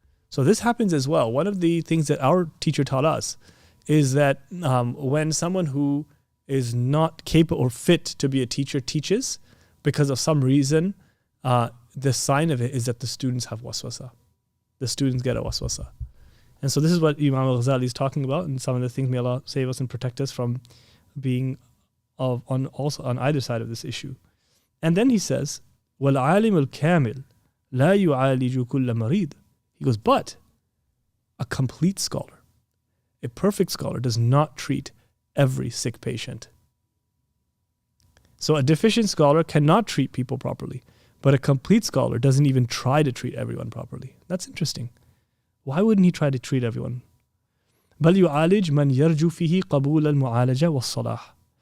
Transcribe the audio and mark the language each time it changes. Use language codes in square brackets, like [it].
[en] So this happens as well. One of the things that our teacher taught us is that when someone who is not capable or fit to be a teacher teaches, because of some reason, the sign of it is that the students have waswasa. The students get a waswasa. And so this is what Imam Ghazali is talking about, and some of the things, may Allah save us and protect us from being on either side of this issue. [ar] And then he says, وَالْعَالِمُ الْكَامِلُ لَا يُعَالِجُ كُلَّ مَرِيدٍ. [en] He goes, but a complete scholar, a perfect scholar, does not treat every sick patient. So a deficient scholar cannot treat people properly, but a complete scholar doesn't even try to treat everyone properly. That's interesting. Why wouldn't he try to treat everyone? [ar] بل يعالج من يرجو فيه قبول المعالجة والصلاح.